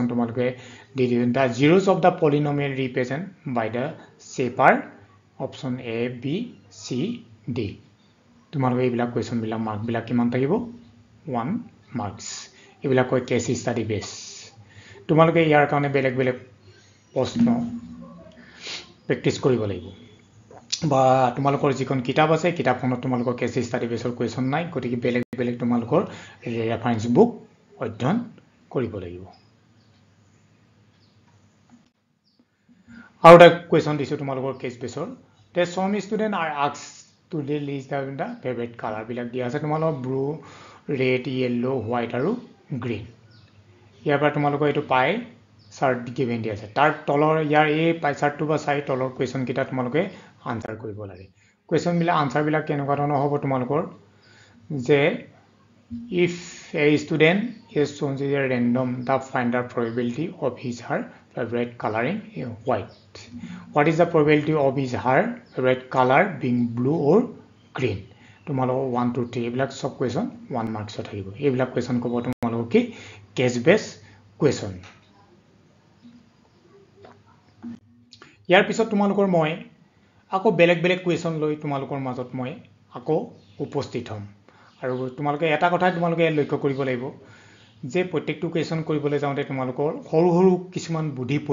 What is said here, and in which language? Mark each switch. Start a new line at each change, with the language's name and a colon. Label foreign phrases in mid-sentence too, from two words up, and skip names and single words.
Assamese: তোমালোকে দি দিওঁ
English: the zeroes of the polynomial represent by the shaper
Assamese: অপশ্যন A B C D তোমালোকে এইবিলাক কুৱেশ্যনবিলাক মাৰ্কবিলাক কিমান থাকিব 1 মাৰ্কছ এইবিলাক কয়
English: case study base
Assamese: তোমালোকে ইয়াৰ কাৰণে বেলেগ বেলেগ প্ৰশ্ন প্ৰেক্টিছ কৰিব লাগিব বা তোমালোকৰ যিখন কিতাপ আছে কিতাপখনত তোমালোকৰ
English: case study base
Assamese: কুৱেশ্যন নাই গতিকে বেলেগ বেলেগ তোমালোকৰ
English: reference book
Assamese: অধ্যয়ন কৰিব লাগিব আৰু এটা কুৱেশ্যন দিছোঁ তোমালোকৰ
English: case base
Assamese: তে
English: some student are asked to list the favorite color
Assamese: বিলাক দিয়া আছে তোমালোকৰ
English: blue red yellow white
Assamese: আৰু গ্ৰীণ ইয়াৰ পৰা তোমালোকৰ এইটো
English: pie chart given
Assamese: দিয়া আছে তাৰ তলৰ ইয়াৰ এই
English: pie chart
Assamese: বা চাই তলৰ কুৱেশ্যন কেইটা তোমালোকে আনসাৰ কৰিব লাগে কুৱেশ্যনবিলাক আনসাৰবিলাক কেনেকুৱা ধৰণৰ হ'ব তোমালোকৰ যে
English: if a student is shown as a random the find the probability of his her favorite coloring white what is the probability of his her favorite color being blue or green
Assamese: তোমালোকৰ 1 2 3 এইবিলাক সব কুৱেশ্যন 1 মাৰ্কছত থাকিব এইবিলাক কুৱেশ্যন ক'ব তোমালোকৰ কি
English: case base question
Assamese: ইয়াৰ পিছত তোমালোকৰ মই আকৌ বেলেগ বেলেগ কুৱেশ্যন লৈ তোমালোকৰ মাজত মই আকৌ উপস্থিত হ'ম আৰু তোমালোকে এটা কথাই তোমালোকে লক্ষ্য কৰিব লাগিব যে প্ৰত্যেকটো কুৱেশ্যন কৰিবলৈ যাওঁতে তোমালোকৰ সৰু সৰু কিছুমান